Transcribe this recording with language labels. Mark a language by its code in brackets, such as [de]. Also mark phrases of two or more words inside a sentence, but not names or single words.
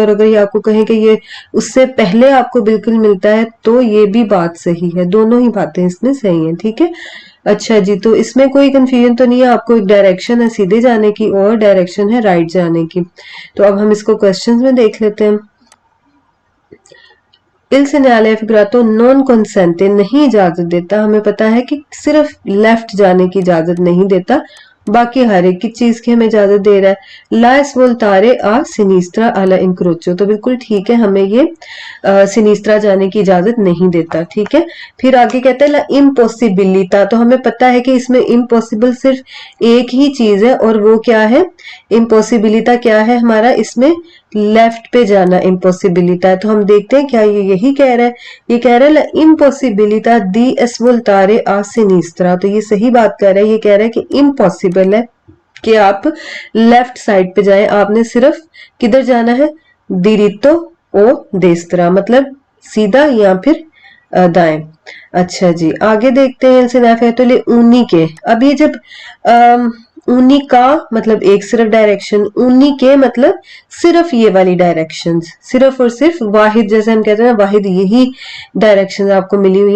[hi] और अगर ये आपको कहें कि ये उससे पहले आपको बिल्कुल मिलता है तो ये भी बात सही है। दोनों ही बातें इसमें सही है। ठीक है। अच्छा जी। तो इसमें कोई कंफ्यूजन तो नहीं है। आपको एक डायरेक्शन है सीधे जाने की और डायरेक्शन है राइट जाने की। तो अब हम इसको क्वेश्चंस में देख लेते हैं। [it] Il segnale figurato non consente [hi] नहीं इजाजत देता। हमें पता है कि सिर्फ लेफ्ट जाने की इजाजत नहीं देता, बाकी हर एक की चीज की हमें इजाजत दे रहा है। [it] ला svoltare a sinistra alla incrocio, [hi] तो बिल्कुल ठीक है, हमें ये सिनिस्त्रा जाने की इजाजत नहीं देता। ठीक है। फिर आगे कहता है [it] la impossibilità, [hi] तो हमें पता है कि इसमें इम्पॉसिबल सिर्फ एक ही चीज है और वो क्या है, इम्पॉसिबिलिटा क्या है हमारा, इसमें लेफ्ट पे जाना इम्पॉसिबिलिटा है। तो हम देखते हैं क्या ये यही कह रहा है। ये कह रहा है [it] impossibilità di svoltare a sinistra, [hi] तो ये सही बात कर रहा है। ये कह रहा है कि इम्पॉसिबल है कि आप लेफ्ट साइड पे जाएं, आपने सिर्फ किधर जाना है, [it] diritto o destra, [hi] मतलब सीधा या फिर दाएं। अच्छा जी। आगे देखते हैं तो [it] le uniche. [hi] अब ये जब ऊनी का मतलब एक सिर्फ डायरेक्शन, ऊनी के मतलब सिर्फ ये वाली डायरेक्शन, सिर्फ और सिर्फ वाहिद, जैसे हम कहते हैं ना वाहिद, यही डायरेक्शन आपको मिली हुई है।